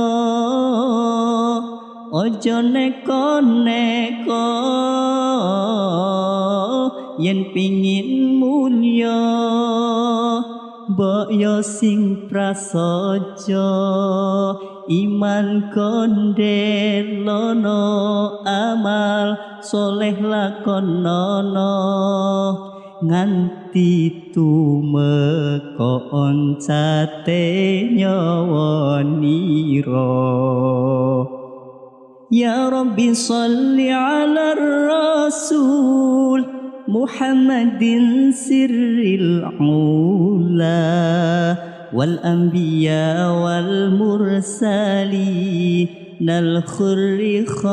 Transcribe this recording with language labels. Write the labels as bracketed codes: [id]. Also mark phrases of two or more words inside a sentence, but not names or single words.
[jv] ojo neko-neko yen pingin mulya mbok yo sing prasaja iman kondelono amal soleh lakonono nganti tumeka oncate [ar] nyawanira يا ربّ صلّ على رسول محمدٍ سرّ الأولى والأنبياء والمرسلين الخرّي